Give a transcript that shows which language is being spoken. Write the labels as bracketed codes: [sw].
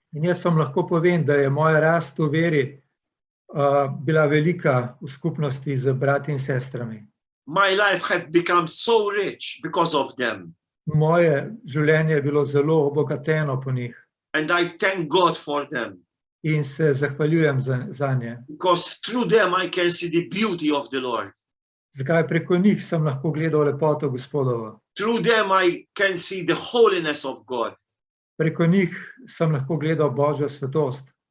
[sl] In jaz vam lahko povem, da je moja rast v veri bila velika v skupnosti z brati in sestrami. [en] My life had become so rich because of them. [sl] Moje življenje je bilo zelo obogateno po njih. [en] And I thank God for them. [sl] In se zahvaljujem zanje. [en] Because through them I can see the beauty of the Lord. [sl] Zakaj? Preko njih sem lahko gledal lepoto Gospodovo. [en] Through them I can see the holiness of God. [sl] Preko njih sem lahko gledal Božjo svetost.